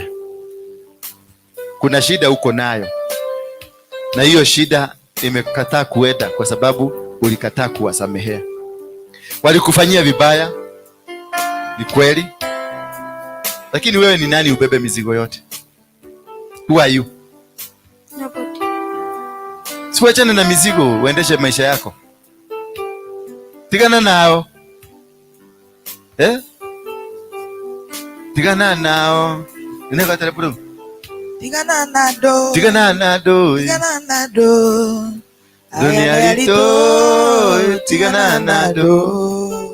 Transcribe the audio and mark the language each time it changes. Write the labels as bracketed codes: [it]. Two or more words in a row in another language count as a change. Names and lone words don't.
[sw] Kuna shida uko nayo. Na hiyo shida imekataa kuenda kwa sababu ulikataa kuwasamehea. Walikufanyia vibaya. Ni kweli. Lakini wewe ni nani ubebe mizigo yote? [en] Who are you? Nobody. [sw] Siwachane na mizigo, uendeshe maisha yako. [ki] Tigana nao. Tigana nao. Ineka telepudu. Tigana nado. Tigana nado. Tigana nado. Dunia lito. Tigana nado.